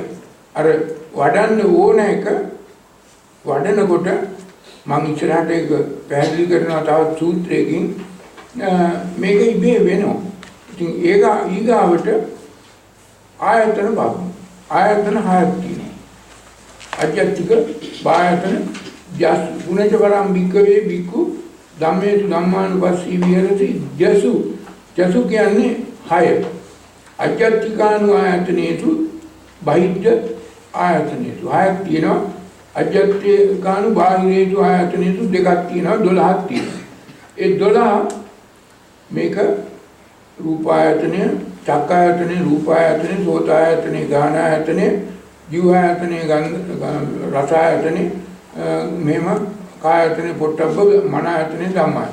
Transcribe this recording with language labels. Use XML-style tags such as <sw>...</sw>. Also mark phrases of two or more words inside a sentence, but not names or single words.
<si>අර වඩන්න ඕන එක වඩනකොට මම ඉස්සරහට ඒක පැහැදිලි කරනවා තවත් සූත්‍රයකින්. මේක ඉබේ වෙනවා. ඉතින් ඒක ඊගාවට ආයතන බව. ආයතන හයක් තියෙනවා.</si> <pi>අජ්ජත්තික බායතන ජස් පුනච වරම් බික්කවේ බික්කු ධම්මේසු ධම්මානුපස්සී විහෙරති ජසු.</pi> <si>ජසු කියන්නේ 6.</si> <pi>අජ්ජත්තිකානු ආයතනේසු බහිද්ධ ආයතනේසු</pi> <si>6ක් තියෙනවා.</si> <pi>අජ්ජත්තිකානු බාහිරේසු ආයතනේසු</pi> <si>2ක් තියෙනවා. 12ක් තියෙනවා. ඒ 12 මේක රූපායතනය, චක්කායතනය, රූපායතනය, සෝතායතනය, ගානායතනය, ජීවායතනය, රසායතනය, මෙහෙම කායතනය, පොට්ටබ්බ, මනායතනය, ධම්මායතනය.</si>